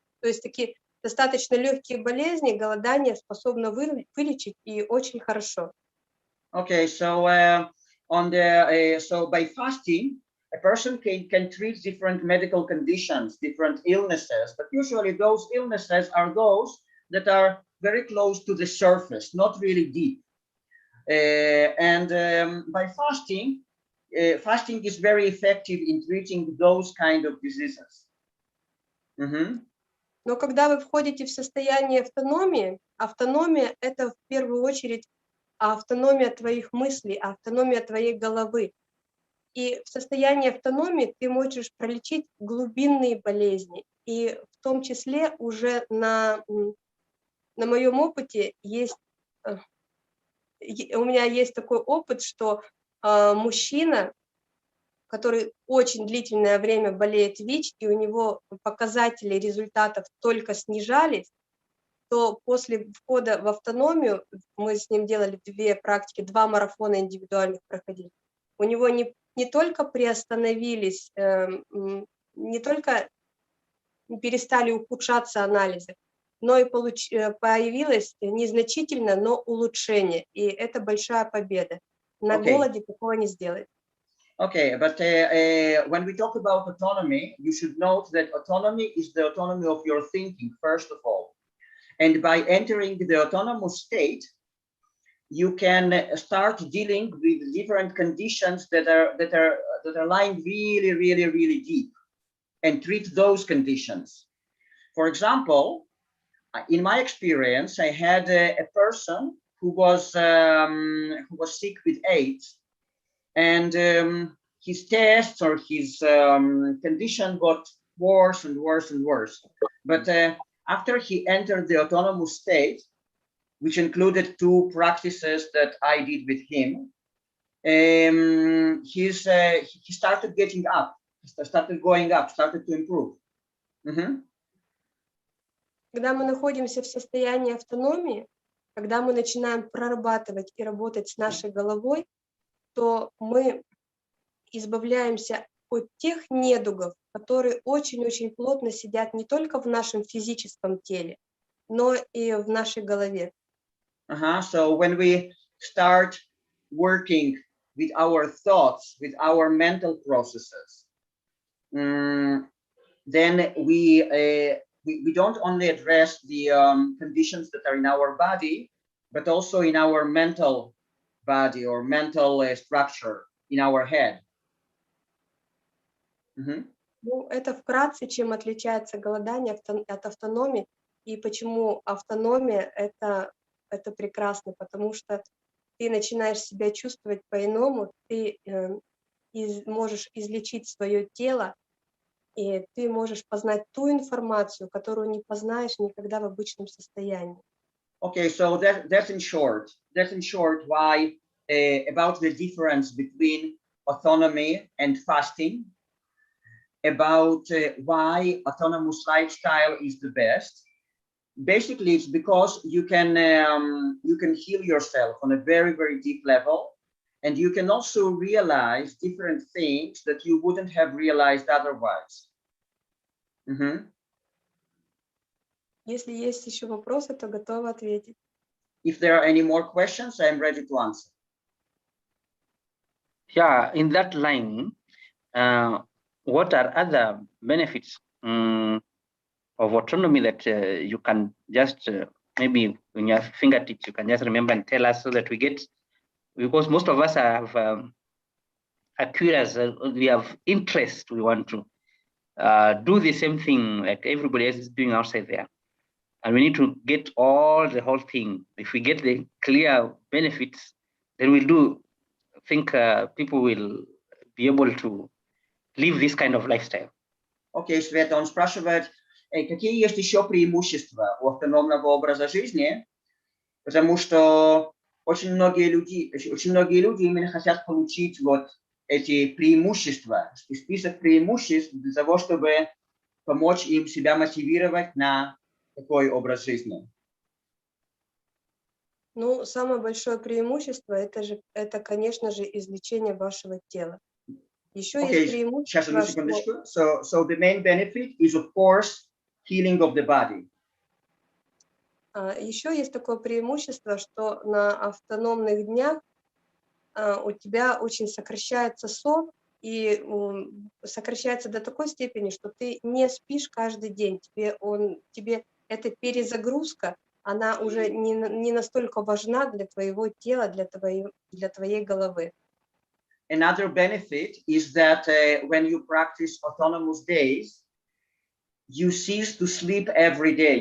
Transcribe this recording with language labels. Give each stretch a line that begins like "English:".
Russian: То есть такие достаточно легкие болезни голодание способно вылечить и очень хорошо.
English: Okay, so so by fasting, a person can treat different medical conditions, different illnesses, but usually those illnesses are those that are very close to the surface, not really deep. By fasting, fasting is very effective in treating those kind of diseases.
Russian: Но когда вы входите в состояние автономии, автономия – это в первую очередь автономия твоих мыслей, автономия твоей головы. И в состоянии автономии ты можешь пролечить глубинные болезни. И в том числе уже на моем опыте у меня есть такой опыт, что мужчина, который очень длительное время болеет ВИЧ, и у него показатели результатов только снижались, то после входа в автономию, мы с ним делали 2 практики, 2 марафона индивидуальных проходили, у него не только приостановились, не только перестали ухудшаться анализы, но и появилось незначительно, но улучшение, и это большая победа. На голоде такого не сделать.
English: Okay, but when we talk about autonomy, you should note that autonomy is the autonomy of your thinking, first of all. And by entering the autonomous state, you can start dealing with different conditions that are lying really, really, really deep, and treat those conditions. For example, in my experience, I had a person who was sick with AIDS, and his tests or his condition got worse and worse and worse. But after he entered the autonomous state, which included 2 practices that I did with him, he started getting up, started going up, started to improve.
Russian: Когда мы находимся в состоянии автономии, когда мы начинаем прорабатывать и работать с нашей головой, то мы избавляемся от тех недугов, которые очень-очень плотно сидят не только в нашем физическом теле, но и в нашей голове.
English: So when we start working with our thoughts, with our mental processes, then we don't only address the conditions that are in our body, but also in our mental body or mental structure in our head.
Russian: Ну, это вкратце, чем отличается голодание от автономии, и почему автономия это прекрасно, потому что ты начинаешь себя чувствовать по-иному, ты можешь излечить свое тело, и ты можешь познать ту информацию, которую не познаешь никогда в обычном состоянии.
English: Okay, so that's in short why about the difference between autonomy and fasting, about why autonomous lifestyle is the best. Basically, it's because you can heal yourself on a very, very deep level, and you can also realize different things that you wouldn't have realized otherwise.
Russian: Если есть еще вопросы, то готова ответить.
English: If there are any more questions, I am ready to answer. Yeah, in that line, what are other benefits of autonomy that you can just maybe in your fingertips, you can just remember and tell us so that we get, because most of us have are curious, we have interest, we want to do the same thing like everybody else is doing outside there. And we need to get the whole thing. If we get the clear benefits, then we'll think people will be able to live this kind of lifestyle.
Russian: Окей, Света, он спрашивает, какие есть еще преимущества у автономного образа жизни, потому что очень многие люди именно хотят получить вот эти преимущества, список преимуществ для того, чтобы помочь им себя мотивировать на такой образ жизни. Ну, самое большое преимущество это, конечно же, излечение вашего тела. Еще есть преимущество. Сейчас, одну секундочку.
English: So the main benefit is, of course, healing of the body.
Russian: Еще есть такое преимущество, что на автономных днях у тебя очень сокращается сон, и сокращается до такой степени, что ты не спишь каждый день. Тебе эта перезагрузка, она уже не настолько важна для твоего тела, для твоей головы.
English: Another benefit is that when you practice autonomous days, you cease to sleep every day.